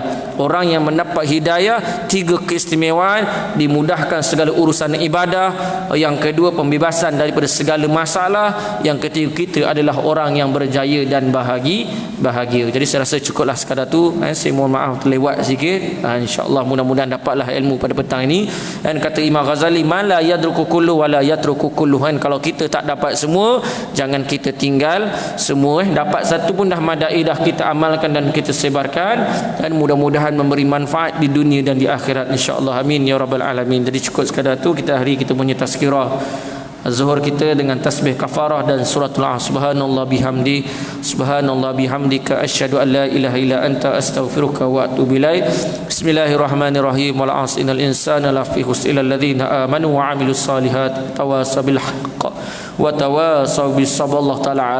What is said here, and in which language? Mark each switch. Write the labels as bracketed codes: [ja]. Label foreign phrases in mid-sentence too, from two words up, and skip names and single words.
[ms] Orang yang mendapat hidayah, 3 keistimewaan: dimudahkan segala urusan ibadah, yang kedua pembebasan daripada segala masalah, yang ketiga kita adalah orang yang berjaya dan bahagia. Jadi saya rasa cukuplah sekadar tu. Saya mohon maaf terlewat sikit. InsyaAllah mudah-mudahan dapatlah ilmu pada petang ini. Dan kata Imam Ghazali, [ar] من لا يدرك كله ولا يترك كله. [ms] Kalau kita tak dapat semua, jangan kita tinggal semua. Dapat satu pun dah madai, dah kita amalkan dan kita sebarkan, dan mudah-mudahan memberi manfaat di dunia dan di akhirat, insya-Allah. [ar] آمين يا رب العالمين. [ms] Jadi cukup sekadar tu. Kita hari kita punya tazkirah Zuhur kita dengan tasbih kafarah dan suratul [ar] سبحان الله بحمدي، سبحان الله بحمدك أشهد أن لا إله إلا أنت أستغفرك وأتوب إليك. بسم الله الرحمن الرحيم. والعصر إن الإنسان لفي خسر إلا الذين آمنوا وعملوا الصالحات تواصوا بالحق وتواصوا بالصبر.